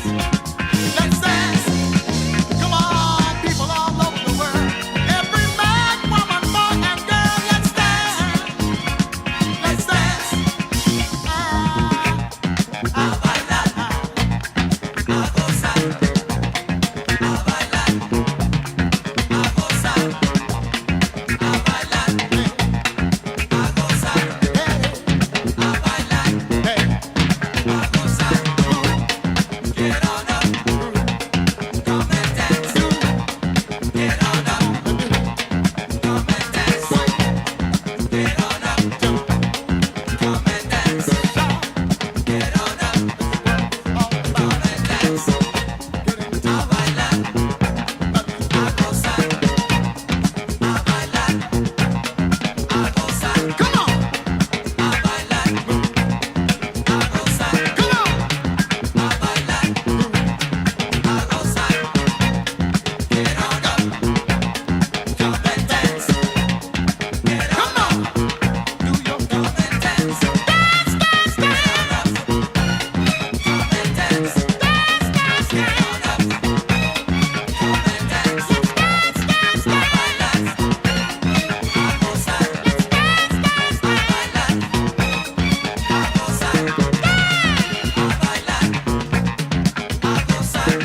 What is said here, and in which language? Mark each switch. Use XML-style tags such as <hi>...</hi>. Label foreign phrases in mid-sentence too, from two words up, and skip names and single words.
<en>Let's dance. Come on, people all over the world, every man, woman, boy, and girl, let's dance. Let's dance.</en> <es>A bailar, a gozar. A bailar, a gozar. A bailar, a gozar. A bailar, a gozar.</es> <en>Get on up. Come and dance. Get on up. Come and dance. Get on up. Come and dance. Get on up. Come and dance.</en> <es>A bailar, a gozar. A bailar, a gozar.</es> <en>Come on.</en> <es>A bailar, a gozar.</es> <en>Come on.</en> <es>A bailar, a gozar.</es> <en>Get on up. Come and dance. Get on up. Do your come and dance. Dance, dance, dance. Get on up. Come and dance. Dance, dance, get on up. Come and dance. Let's dance, dance, dance.</en> <es>A bailar, a gozar.</es> <en>Let's dance, dance, dance.</en> <es>A bailar, a gozar. Dance. A bailar, a gozar.</es>